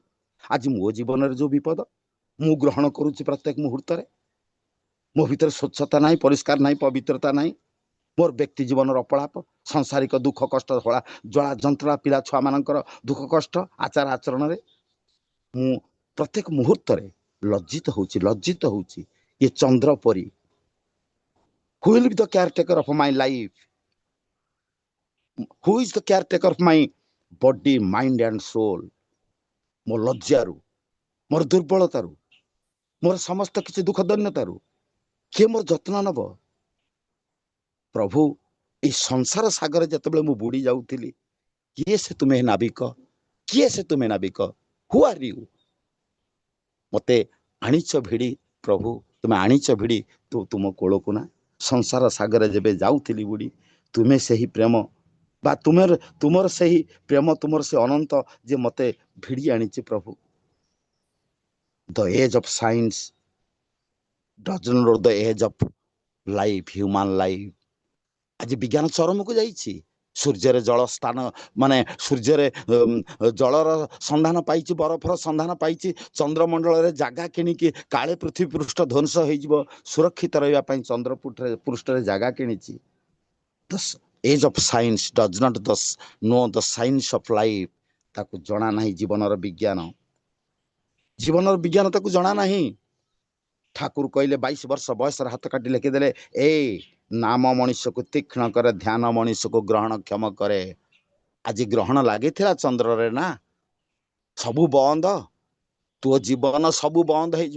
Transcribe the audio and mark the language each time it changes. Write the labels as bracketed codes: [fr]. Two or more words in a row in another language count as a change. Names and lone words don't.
[or] ଆଜି ମୋ ଜୀବନରେ ଯୋଉ ବିପଦ ମୁଁ ଗ୍ରହଣ କରୁଛି ପ୍ରତ୍ୟେକ ମୁହୂର୍ତ୍ତରେ, ମୋ ଭିତରେ ସ୍ୱଚ୍ଛତା ନାହିଁ, ପରିଷ୍କାର ନାହିଁ, ପବିତ୍ରତା ନାହିଁ, ମୋର ବ୍ୟକ୍ତି ଜୀବନର ଅପଳାପ, ସଂସାରିକ ଦୁଃଖ କଷ୍ଟ, ଜ୍ୱାଳା ଯନ୍ତ୍ରଣା, ପିଲା ଛୁଆ ମାନଙ୍କର ଦୁଃଖ କଷ୍ଟ, ଆଚାର ଆଚରଣରେ ମୁଁ ପ୍ରତ୍ୟେକ ମୁହୂର୍ତ୍ତରେ ଲଜ୍ଜିତ ହଉଛି। ଏ ଚନ୍ଦ୍ର ପରି [en] who will be the caretaker of my life? Who is the caretaker of my body, mind and soul? [or] ମୋ ଲଜ୍ଜାରୁ, ମୋର ଦୁର୍ବଳତାରୁ, ମୋର ସମସ୍ତ କିଛି ଦୁଃଖ ଦୈନ୍ୟତାରୁ କିଏ ମୋର ଯତ୍ନ ନବ? ପ୍ରଭୁ, ଏଇ ସଂସାର ସାଗର ଯେତେବେଳେ ମୁଁ ବୁଡି ଯାଉଥିଲି, କିଏ ସେ ତୁମେ ନାବିକ? [en] Who are you? [or] ମତେ ଆଣିଛ ଭିଡ଼ି, ପ୍ରଭୁ ତୁମେ ଆଣିଛ ଭିଡ଼ି ତୁମ କୋଳକୁ ନା। ସଂସାର ସାଗରରେ ଯେବେ ଯାଉଥିଲି ବୁଡ଼ି, ତୁମେ ସେହି ପ୍ରେମ ବା ତୁମର ସେହି ପ୍ରେମ, ତୁମର ସେ ଅନନ୍ତ ଯେ ମତେ ଭିଡ଼ି ଆଣିଛି ପ୍ରଭୁ। [en] The age of science doesn't know the age of life, human life. [or] ଆଜି ବିଜ୍ଞାନ ଚରମକୁ ଯାଇଛି। ସୂର୍ଯ୍ୟରେ ଜଳ ସ୍ଥାନ, ମାନେ ସୂର୍ଯ୍ୟରେ ଜଳର ସନ୍ଧାନ ପାଇଛି, ବରଫର ସନ୍ଧାନ ପାଇଛି, ଚନ୍ଦ୍ରମଣ୍ଡଳରେ ଜାଗା କିଣିକି କାଳେ ପୃଥିବୀ ପୃଷ୍ଠ ଧ୍ୱଂସ ହେଇଯିବ, ସୁରକ୍ଷିତ ରହିବା ପାଇଁ ଚନ୍ଦ୍ର ପୃଷ୍ଠରେ ଜାଗା କିଣିଛି। [en] The age of science does not know the science of life. [or] ତାକୁ ଜଣା ନାହିଁ ଜୀବନର ବିଜ୍ଞାନ ତାକୁ ଜଣା ନାହିଁ। ଠାକୁର କହିଲେ 22 ବର୍ଷ ବୟସରେ ହାତ କାଟି ଲେଖିଦେଲେ, ନାମ ମଣିଷକୁ ତୀକ୍ଷ୍ଣ କରେ, ଧ୍ୟାନ ମଣିଷକୁ ଗ୍ରହଣ କ୍ଷମ କରେ। ଆଜି ଗ୍ରହଣ ଲାଗିଥିଲା ଚନ୍ଦ୍ରରେ ନା, ସବୁ ବନ୍ଦ, ତୋ ଜୀବନ ସବୁ ବନ୍ଦ ହେଇଯିବ।